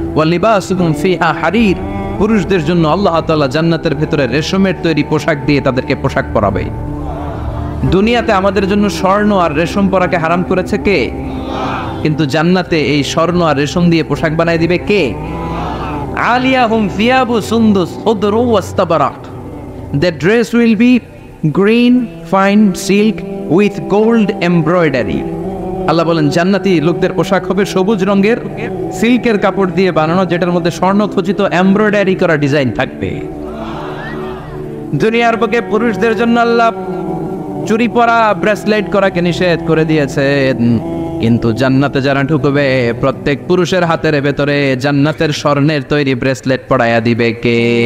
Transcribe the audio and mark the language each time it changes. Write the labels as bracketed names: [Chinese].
[Arabic] ওয়া লিবাসুহুম ফিহা হারির। [Bangla] পুরুষদের জন্য আল্লাহ তাআলা জান্নাতের ভেতরে রেশমের তৈরি পোশাক দিয়ে তাদেরকে পোশাক পরাবে। দুনিয়াতে আমাদের জন্য স্বর্ণ আর রেশম পরাকে হারাম করেছে কে? কিন্তু জান্নাতে এই স্বর্ণ আর রেশম দিয়ে পোশাক বানায় দিবে কে? [Arabic] আলিয়াহুম ফিয়াবু সুন্দুস খুদরু ওয়াস্তাবরাক। [English] Their dress will be green fine silk with gold embroidery. [Bangla] আল্লাহ বলেন জান্নাতি লোকদের পোশাক হবে সবুজ রঙের সিল্কের কাপড় দিয়ে বানানো, যেটার মধ্যে স্বর্ণ খচিত এমব্রয়ডারি করা ডিজাইন থাকবে। দুনিয়ার বুকে পুরুষদের জন্য আল্লাহ চুরি পরা, ব্রেসলেট করাকে নিষেধ করে দিয়েছেন, কিন্তু জান্নাতে যারা ঢুকবে প্রত্যেক পুরুষের হাতের ভেতরে জান্নাতের স্বর্ণের তৈরি ব্রেসলেট পরাইয়া দিবে কে?